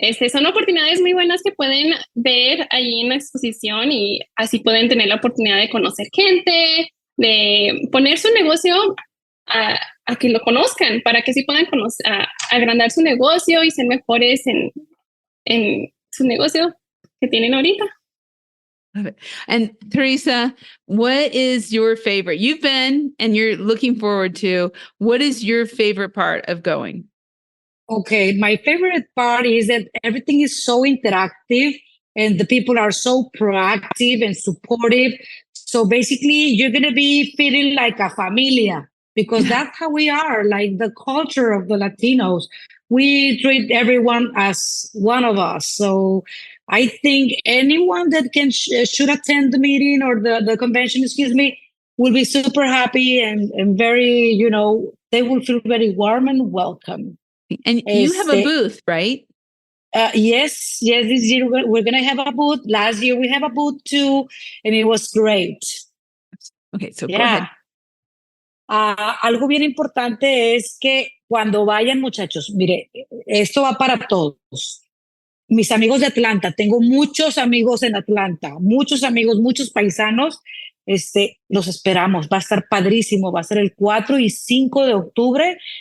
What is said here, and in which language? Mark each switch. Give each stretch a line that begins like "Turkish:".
Spanish: Son oportunidades muy buenas que pueden ver allí en la exposición, y así pueden tener la oportunidad de conocer gente, de poner su negocio a que lo conozcan, para que sí puedan agrandar su negocio y ser mejores en su negocio que tienen ahorita.
English: Love it. And Teresa, what is your favorite? You've been and you're looking forward to. What is your favorite part of going? Okay, my favorite part is that everything is so interactive and the people are so proactive and supportive. So basically, you're going to be feeling like a
Spanish: familia,
English: because that's how we are, like the culture of the Latinos. We treat everyone as one of us. So I think anyone that should attend the meeting or the convention, will be super happy and very, they will feel very warm and welcome. And you have a booth, right? Yes. This year we're going to have a booth. Last year we have a booth too, and it was great. Okay, so go ahead.
Spanish: Algo bien importante es que cuando vayan, muchachos, mire, esto va para todos. mis amigos de Atlanta, tengo muchos amigos en Atlanta, muchos amigos, muchos paisanos, los esperamos, va a estar padrísimo, va a ser el 4 y 5 de octubre.